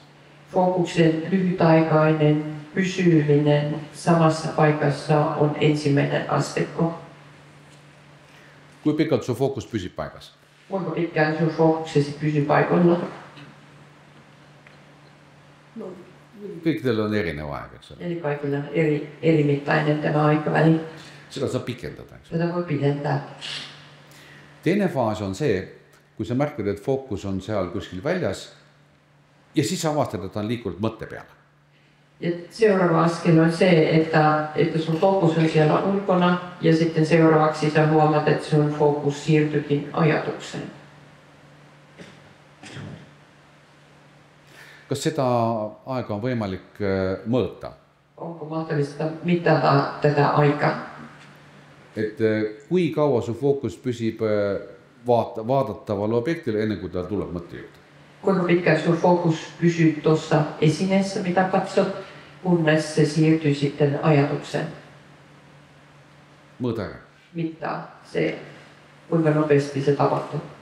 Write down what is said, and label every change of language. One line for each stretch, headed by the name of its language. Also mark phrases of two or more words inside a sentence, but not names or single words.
Finnish: Fookuksen lyhytaikainen pysyminen samassa paikassa on ensimmäinen asteikko.
Estonian: Kui pikalt su fookus püsib paigas?
Finnish: Kuinka pitkään sun fookuksesi pysyy paikoilla?
Estonian: Kõikidel on erinev aeg, eks ole.
Finnish: Eli kaikilla on erimittainen tämä aikaväli.
Estonian: Seda saab pikendada, eks ole.
Finnish: Seda voi pidentää.
Estonian: Teine faas on see, kui sa märkad, et fookus on seal kuskil väljas ja siis avastad, et ta on liikunud mõtte peale.
Finnish: Ja seuraava askel on se, että sun fookus on siellä ulkona ja sitten seuraavaksi sä huomaat, että sun fookus siirtyykin ajatukseen.
Estonian: Kas seda aega on võimalik mõõta?
Finnish: Onko mahdollista mitata tätä aikaa?
Estonian: Et kui kaua su fookus püsib vaadataval objektile enne kuin ta tuleb mõtte juurde?
Finnish: Kuinka pitkään sun fookus pysyy tuossa esineessä, mitä katsot, kunnes se siirtyy sitten ajatukseen?
Estonian: Mõõda ära.
Finnish: Mittaa se, kuinka nopeasti se tapahtuu.